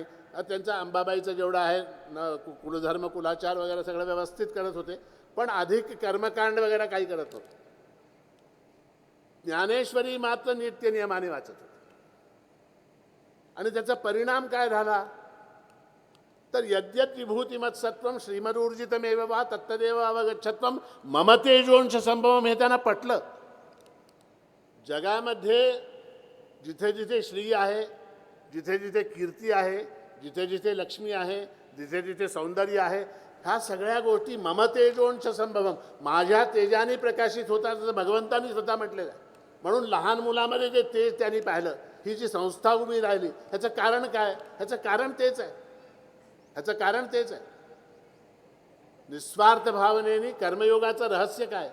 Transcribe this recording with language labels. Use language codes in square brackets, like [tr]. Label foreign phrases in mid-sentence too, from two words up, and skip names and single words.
[mr] त्यांचा अंबाबाईचं जेवढं आहे कुलधर्म कुलाचार वगैरे सगळं व्यवस्थित करत होते, पण अधिक कर्मकांड वगैरे काही करत नव्हते. ज्ञानेश्वरी मात्र नित्य नियमाने वाचत होते. आणि त्याचा परिणाम काय झाला? [sa] तर यद्यत विभूतिमत्सत्वम श्रीमदूर्जितमेव वा तत्तदेव अवगच्छत्वम मम तेजोंश संभवम, [mr] हे त्यांना पटलं. जगामध्ये जिथे जिथे श्री आहे, जिथे जिथे कीर्ती आहे, जिथे जिथे लक्ष्मी आहे, जिथे जिथे सौंदर्य आहे, ह्या सगळ्या गोष्टी [sa] मम तेजोंश संभवम, [mr] माझ्या तेजाने प्रकाशित होतात, असं भगवंतांनी स्वतः म्हटलेलं आहे. म्हणून लहान मुलामध्ये जे तेज त्यांनी पाहिलं, ही जी संस्था उभी राहिली, ह्याचं कारण काय? ह्याचं कारण तेच आहे, ह्याचं कारण तेच आहे. निस्वार्थ भावनेने कर्मयोगाचं रहस्य काय?